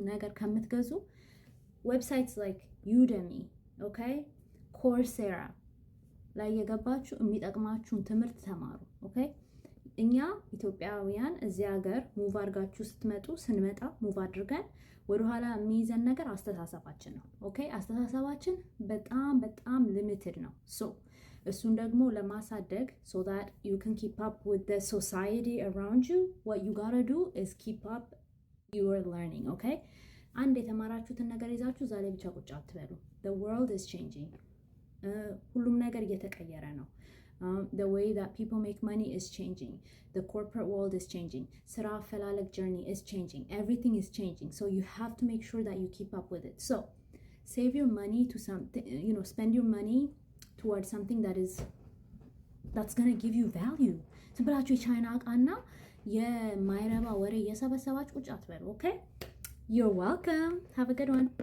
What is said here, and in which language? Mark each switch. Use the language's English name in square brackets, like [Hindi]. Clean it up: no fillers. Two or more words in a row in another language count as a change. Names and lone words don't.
[Amharic] ነገር ከምትገዙ [English] websites like Udemy okay Coursera [Amharic] ላይ የገባችሁ የሚጠቅማችሁን ትምህርት ተማሩ። ኦኬ እኛ ኢትዮጵያውያን እዚህ ሀገር ሙቭ አድርጋችሁ ስንመጣ ሙቭ አድርገን ወደኋላ የሚይዘን ነገር አስተሳሰባችን ነው። ኦኬ አስተሳሰባችን በጣም ሊሚትድ ነው። ሶ እሱን ደግሞ ለማሳደግ [English] so that you can keep up with the society around you, what you gotta do is keep up your learning. [Amharic] Okay አንድ የተማራችሁትን ነገር ይዛችሁ ዛሬ ብቻ ቁጭ አትበሉ። [English] the world is changing. [Amharic] ሁሉም ነገር እየተቀየረ ነው። [English] The way that people make money is changing. The corporate world is changing. [Amharic] ስራ አፈላለግ [English] journey is changing. Everything is changing. So you have to make sure that you keep up with it. So save your money to something, spend your money towards something that's going to give you value. [Amharic] ዝም ብላችሁ የቻይና እቃና የማይረባ ወሬ እየሰበሰባችሁ ቁጭ አትበሉ። [English] Okay? You're welcome. Have a good one.